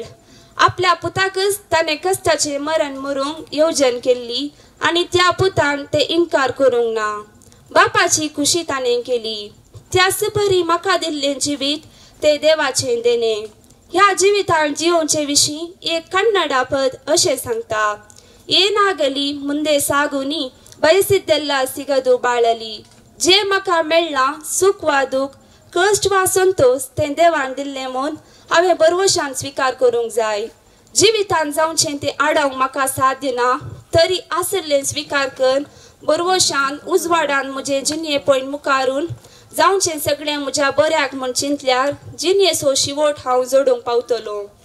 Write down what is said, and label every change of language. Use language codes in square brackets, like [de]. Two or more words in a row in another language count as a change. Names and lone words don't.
[kok] आपल्या पुताकच ताणें कश्टाचे मरण मरूंक येवजण केल्ली आनी त्या पुतान ते इन्कार करूंक ना. बापाची खुशी ताणें केली. त्याच परी म्हाका दिल्लें जिवीत ते देवाचें देणें. ह्या जिवितान जिवोवचे विशीं एक कन्नडा पद अशें सांगता, [kn] ಏನಾಗಲಿ ಮುಂದೆ ಸಾಗುನಿ ಬಯಸಿದ್ದೆಲ್ಲ ಸಿಗದು ಬಾಳಲಿ. [kok] जे म्हाका मेळ्ळां सुख वा दूख, कश्ट वा संतोष तें देवान दिल्लें म्हूण हांवें बरवशान स्विकार करूंक जाय. जिवितान जावचें तें आडावंक म्हाका साध्य ना, तरी आसल्लें स्विकार करून बरवशान उजवाडान म्हजें जिणये पळयन मुखारून जावचें सगळें म्हज्या बऱ्याक म्हूण चिंतल्यार जिणयेचो शिवोट हांव जोडूंक पावतलो.